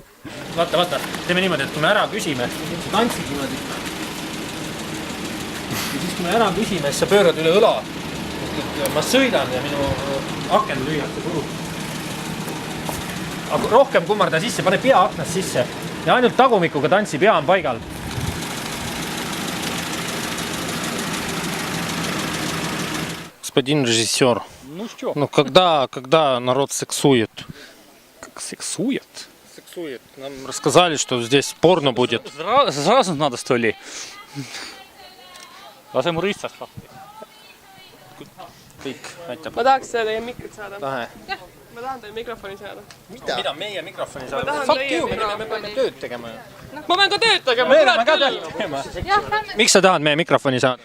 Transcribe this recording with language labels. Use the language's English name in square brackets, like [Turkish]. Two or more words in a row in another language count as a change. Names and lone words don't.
[Estonian] Vaata, teeme niimoodi, et kui me ära küsime, tantsid niimoodi. Ja siis kui me ära küsime, siis sa pöörad üle õla. Ma sõidan ja minu aken lüüakse puru. Aga rohkem kummarda sisse, pane pea aknast sisse. Ja ainult tagumikuga tantsi, pea on paigal. [Russian] Господин режиссер, ну когда народ сексует? Как сексует? Сексует. Нам рассказали, что здесь порно будет. Сразу надо, что ли? [Estonian] Laseme rõistast lahti. Kõik, aitab. Ma tahaks teie mikrit saada. Tahe. Ma tahan teie mikrofoni saada. Mida meie mikrofoni saada? tahan [English] Fuck [Estonian] teie [English] you, me [Estonian] mikrofoni. peame tööd tegema. Ma pean ka tööd tegema. Me peame ka tööd tegema. Miks sa tahad meie mikrofoni saada?